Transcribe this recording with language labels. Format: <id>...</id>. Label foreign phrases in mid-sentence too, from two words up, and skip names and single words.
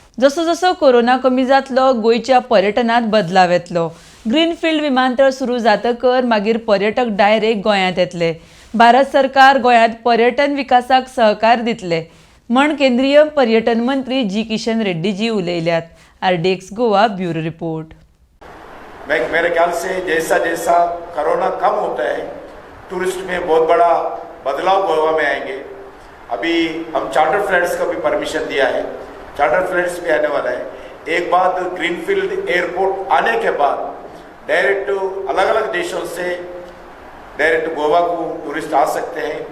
<kok>जसो जसो कोरोना कमी जातलो गोयच्या पर्यटनात बदलाव येतलो। ग्रीनफील्ड विमानतळ सुरू जातकर मागीर पर्यटक डायरेक्ट गोंयांत येतले। भारत सरकार गोंयांत पर्यटन विकासाक सहकार दितले म्हण केंद्रीय पर्यटन मंत्री जी किशन रेड्डी जी उलयल्यात।</kok> <en>RDX Goa Bureau Report.</en> <hi>मेरे ख्याल से जैसा जैसा कोरोना कम होता है टूरिस्ट में बहुत बड़ा बदलाव गोवा में आएंगे। अभी हम</hi> <en>charter flights</en> <hi>का भी परमिशन दिया है,</hi> <en>charter flights</en> <hi>भी आने वाला है। एक बात,</hi> <en>greenfield airport</en> <hi>आने के बाद डायरेक्ट अलग अलग देशों से डायरेक्ट गोवा को टूरिस्ट आ सकते हैं।</hi>